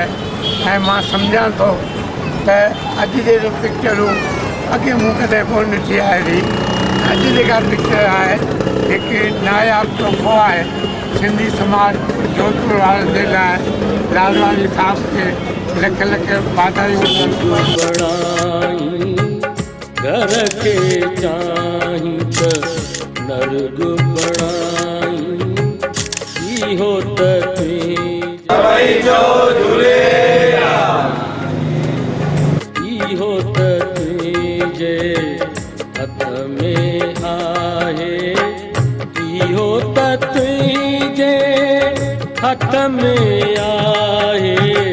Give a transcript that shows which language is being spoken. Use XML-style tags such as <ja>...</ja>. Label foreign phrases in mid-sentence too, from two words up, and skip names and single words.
<sd>ऐं मां सम्झां थो त अॼु जहिड़ो पिक्चरूं अॻे मूं कॾहिं कोन ॾिठी आहे। अॼु जेका पिक्चर आहे हिकु नायाब तोहफ़ो आहे सिंधी समाज जोधपुर वारनि जे लाइ। लालवानी साहब खे लख लख वाधायूं। घर के चाही त नर्ग बणाई, इहो त इहो त तुंहिंजे हथ में आहे, इहो त तुंहिंजे हथ में आहे।</sd>